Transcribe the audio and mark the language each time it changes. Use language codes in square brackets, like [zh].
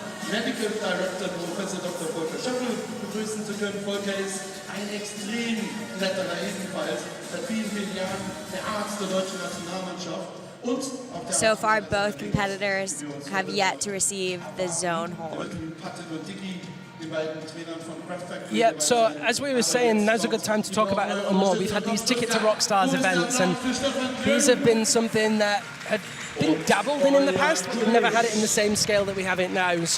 [en] Medical Director Professor Dr. [de] Volker Schöppel begrüßen zu können. Volker ist ein Extremkletterer ebenfalls, seit vielen, vielen Jahren der Arzt der deutschen Nationalmannschaft. [en] So far, both competitors have yet to receive the zone hold. Yeah, so as we were saying, now's a good time to talk about it a little more. We've had these Ticket to Rockstars events, and these have been something that had been dabbled in the past, but we've never had it in the same scale that we have it now.